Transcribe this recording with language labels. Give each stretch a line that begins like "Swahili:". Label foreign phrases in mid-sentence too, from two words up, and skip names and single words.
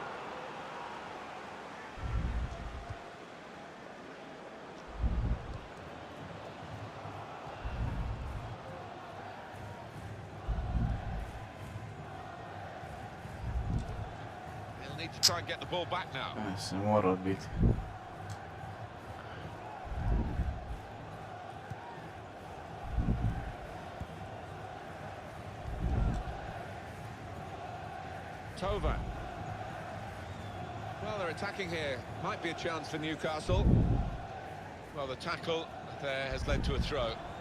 English: He'll need to try and get the ball back now. Se mora biti. Tova. Well, they're attacking here. Might be a chance for Newcastle. Well, the tackle there has led to a throw.